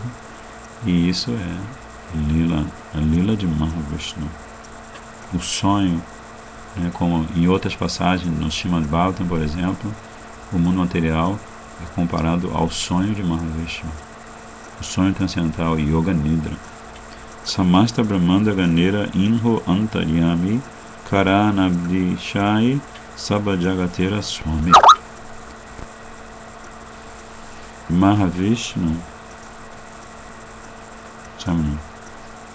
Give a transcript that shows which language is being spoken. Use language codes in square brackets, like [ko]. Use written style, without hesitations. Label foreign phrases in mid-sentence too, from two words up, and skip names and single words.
[pt] E isso é Lila, a Lila de Mahavishnu. O sonho, como em outras passagens, no Srimad Bhagavatam, por exemplo, o mundo material é comparado ao sonho de Mahavishnu. O sonho transcendental, [sa] योग निद्रा. [bn] সমস্ত ব্রহ্মাণ্ড গণের ইঁহো অন্তর্যামী কারণাব্ধি শায়ী সবজগতের স্বামী. [pt] Mahavishnu